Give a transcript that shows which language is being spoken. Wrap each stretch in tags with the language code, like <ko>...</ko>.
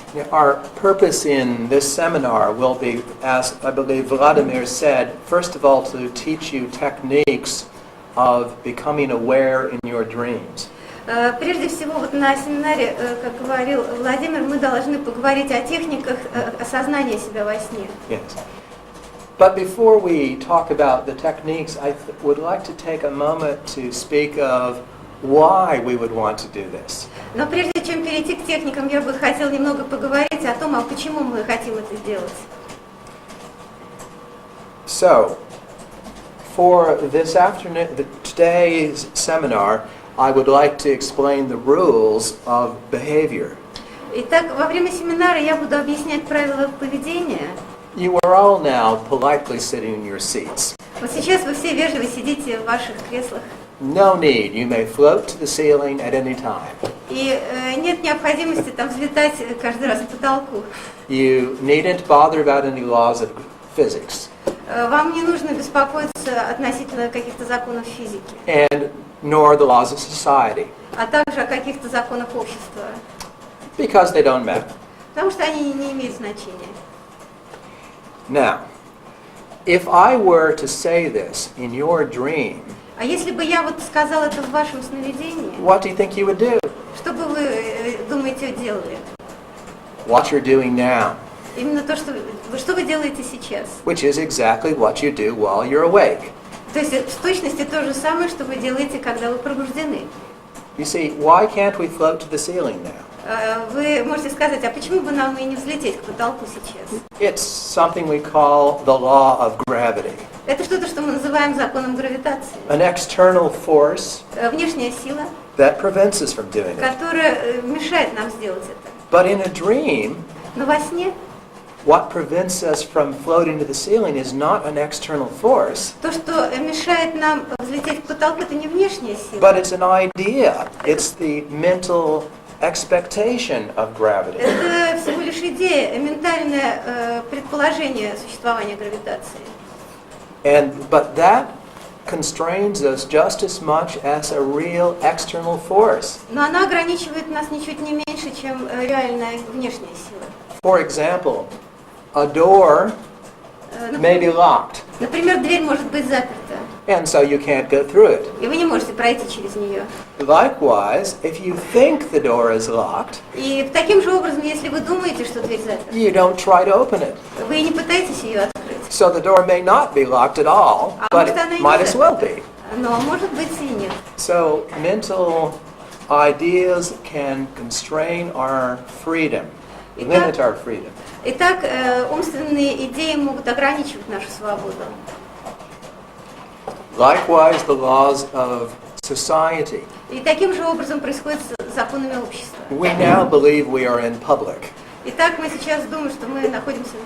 <en>Our purpose in this seminar will be, as I believe Vladimir said, first of all to teach you techniques of becoming aware in your dreams.</en> <ru>Прежде всего, вот на семинаре, как говорил Владимир, мы должны поговорить о техниках осознания себя во сне.</ru> <en>Yes. But before we talk about the techniques, I would like to take a moment to speak of why we would want to do this.</en> <ru>Но прежде чем перейти к техникам, я бы хотела немного поговорить о том, а почему мы хотим это сделать.</ru> <en>So, for this afternoon, today's seminar, I would like to explain the rules of behavior.</en> <ru>Итак, во время семинара я буду объяснять правила поведения.</ru> <en>You are all now politely sitting in your seats.</en> <ru>Вот сейчас вы все вежливо сидите в ваших креслах.</ru> <en>No need. You may float to the ceiling at any time.</en> <ru>И нет необходимости там взлетать каждый раз к потолку.</ru> <en>You needn't bother about any laws of physics.</en> <ru>Вам не нужно беспокоиться относительно каких-то законов физики,</ru> <en>And nor the laws of society,</en> <ru>а также о каких-то законах общества,</ru> <en>because they don't matter.</en> <ru>потому что они не имеют значения.</ru> <en>Now, if I were to say this in your dream,</en> <ru>А если бы я вот сказала это в вашем сновидении,</ru> <en>what do you think you would do?</en> <ru>что бы вы думаете делали?</ru> <en>What you're doing now,</en> <ru>Именно то, что вы делаете сейчас.</ru> <en>which is exactly what you do while you're awake.</en> <ru>То есть в точности то же самое, что вы делаете, когда вы пробуждены.</ru> <en>You see, why can't we float to the ceiling now?</en> <ru>Вы можете сказать, а почему бы нам и не взлететь к потолку сейчас?</ru> <en>It's something we call the law of gravity.</en> <ru>Это что-то, что мы называем законом гравитации.</ru> <en>An external force</en> <ru>Внешняя сила,</ru> <en>that prevents us from doing it.</en> <ru>которая мешает нам сделать это.</ru> <en>But in a dream,</en> <ru>Но во сне</ru> <en>what prevents us from floating to the ceiling is not an external force,</en> <ru>то, что мешает нам взлететь к потолку, это не внешняя сила.</ru> <en>but it's an idea. It's the mental expectation of gravity.</en> <ru>Это всего лишь идея, ментальное предположение существования гравитации.</ru> <en>But that constrains us just as much as a real external force.</en> <ru>Но она ограничивает нас ничуть не меньше, чем реальная внешняя сила.</ru> <en>For example, a door may be locked,</en> <ru>Например, дверь может быть заперта,</ru> <en>and so you can't go through it.</en> <ru>и вы не можете пройти через нее.</ru> <en>Likewise, if you think the door is locked,</en> <ru>И таким же образом, если вы думаете, что дверь заперта,</ru> <en>you don't try to open it.</en> <ru>вы не пытаетесь ее открыть.</ru> <en>So the door may not be locked at all, but it might as well be.</en> <ru>Но может быть и нет.</ru> <en>So mental ideas can constrain our freedom, limit our freedom.</en> <ru>Итак, умственные идеи могут ограничивать нашу свободу.</ru> <en>Likewise, the laws of society.</en> <ru>И таким же образом происходит с законами общества.</ru> <en>We now believe we are in public,</en> <ru>Итак, мы сейчас думаем, что мы находимся</ru>